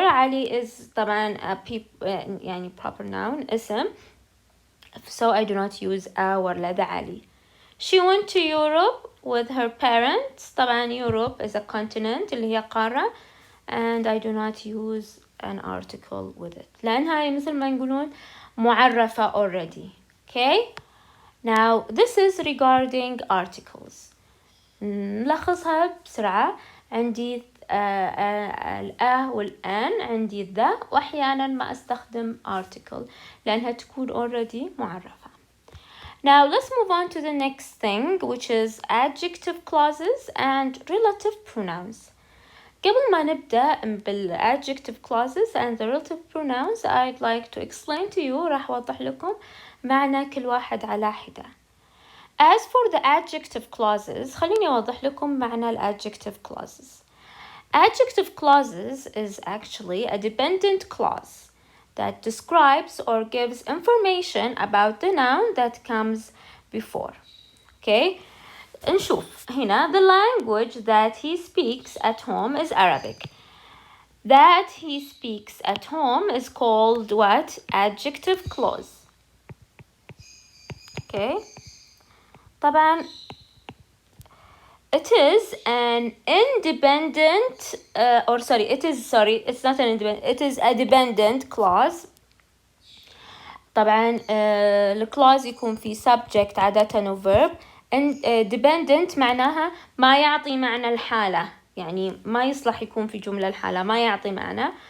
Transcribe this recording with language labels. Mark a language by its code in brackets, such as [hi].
[en] Ali is طبعا يعني proper noun اسم. So I do not use a ولا the Ali. She went to Europe with her parents. طبعا Europe is a continent [ar] اللي هي قارة. [en] And I do not use an article with it. [ar] لأنها مثل ما نقولون معرفة already. [en] Okay? Now this is regarding articles. [ar] نلخصها بسرعة. عندي الأ والآن عندي ذا وأحيانا ما أستخدم article لأنها تكون already معرفة. [en] Now let's move on to the next thing which is adjective clauses and relative pronouns. [ar] قبل ما نبدأ [en] بالadjective clauses and the relative pronouns I'd like to explain to you [ar] راح أوضح لكم معنى كل واحد على حدة. [en] As for the adjective clauses [ar] خليني أوضح لكم معنى [en] adjective clauses. Adjective clauses is actually a dependent clause that describes or gives information about the noun that comes before. Okay? [ar] نشوف هنا [en] the language that he speaks at home is Arabic. That he speaks at home is called what? Adjective clause. Okay. طبعا it is an independent it's not an independent, it is a dependent clause. [ar] طبعا الكلاوز يكون في subject عادة و verb. dependent معناها ما يعطي معنى الحالة، يعني ما يصلح يكون في جملة الحالة، ما يعطي معنى.